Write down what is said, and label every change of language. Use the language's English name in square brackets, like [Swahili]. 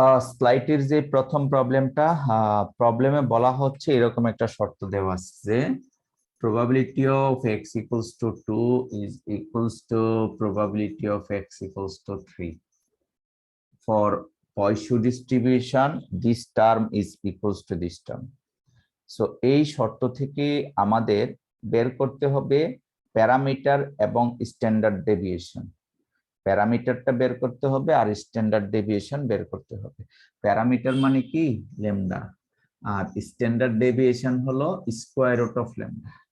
[Bangla] স্লাইডের যে প্রথম প্রবলেমটা, প্রবলেমে বলা হচ্ছে এরকম একটা শর্ত দেওয়া আছে যে [English] probability of x equals to 2 is equals to probability of x equals to 3. For Poisson distribution, this term is equals to this term. [Bangla] So এই শর্ত থেকে আমাদের বের করতে হবে প্যারামিটার এবং স্ট্যান্ডার্ড ডেভিয়েশন। প্যারামিটারটা বের করতে হবে আর স্ট্যান্ডার্ড ডেভিয়েশন বের করতে হবে। প্যারামিটার মানে কি? ল্যামডা। আর স্ট্যান্ডার্ড ডেভিয়েশন হলো স্কোয়ার রুট অফ ল্যামডা।